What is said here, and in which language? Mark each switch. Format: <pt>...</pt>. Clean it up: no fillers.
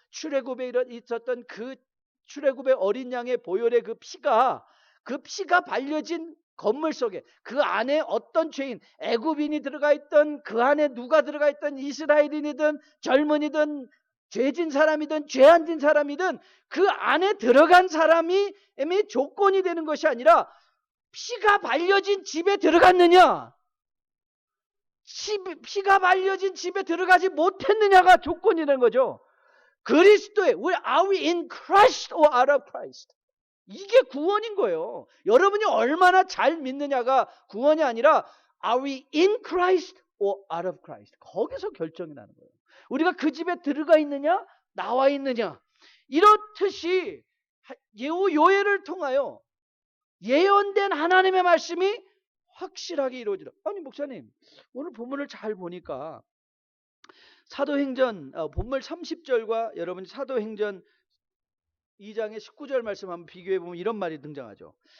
<ko>출애굽에 있었던 그 출애굽의 어린 양의 보혈의 그 피가 발려진 건물 속에, 그 안에 어떤 죄인, 애굽인이 들어가 있던, 그 안에 누가 들어가 있던, 이스라엘인이든 젊은이든 죄진 사람이든 죄 안 진 사람이든 그 안에 들어간 사람이 조건이 되는 것이 아니라 피가 발려진 집에 들어갔느냐, 피가 말려진 집에 들어가지 못했느냐가 조건이라는 거죠. 그리스도에</ko> <en>are we in Christ or out of Christ?</en> <ko>이게 구원인 거예요. 여러분이 얼마나 잘 믿느냐가 구원이 아니라</ko> <en>are we in Christ or out of Christ?</en> <ko>거기서 결정이 나는 거예요. 우리가 그 집에 들어가 있느냐 나와 있느냐. 이렇듯이 요엘을 통하여 예언된 하나님의 말씀이 확실하게 이루어지라. 아니 목사님 오늘 본문을 잘 보니까 사도행전 본문 30절과 여러분 사도행전 2장의 19절 말씀 한번 비교해 보면 이런 말이 등장하죠.</ko>